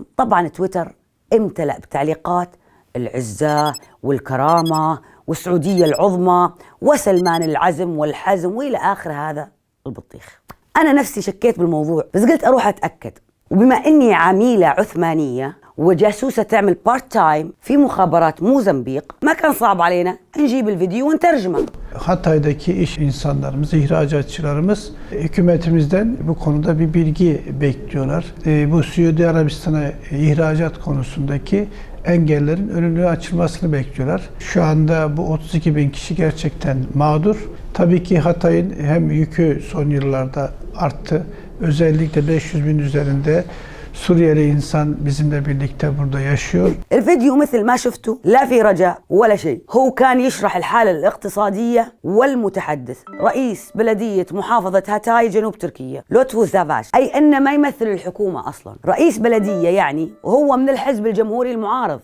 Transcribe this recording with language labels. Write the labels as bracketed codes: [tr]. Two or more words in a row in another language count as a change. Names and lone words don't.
[ar] طبعا تويتر امتلأ بتعليقات العزة والكرامة والسعودية العظمى وسلمان العزم والحزم وإلى آخر هذا البطيخ. أنا نفسي شكيت بالموضوع بس قلت أروح أتأكد، وبما أني عميلة عثمانية وجاسوسة تعمل [en] part time [ar] في مخابرات موزمبيق ما كان صعب علينا نجيب الفيديو ونترجمه. [tr] Hatay'daki iş insanlarımız, ihracatçılarımız hükümetimizden bu konuda bir bilgi bekliyorlar. Bu Suudi Arabistan'a ihracat konusundaki engellerin önünü açılmasını bekliyorlar. Şu anda bu 32 bin kişi gerçekten mağdur. Tabii ki Hatay'ın hem yükü son yıllarda arttı. Özellikle 500 bin üzerinde Suriyeli insan bizimle birlikte burada yaşıyor. [ar] الفيديو مثل ما شفتوا لا في رجاء ولا شيء، هو كان يشرح الحالة الاقتصادية والمتحدث رئيس بلدية محافظة هاتاي جنوب تركيا لوتفو زافاش، أي أن ما يمثل الحكومة أصلا، رئيس بلدية يعني وهو من الحزب الجمهوري المعارض.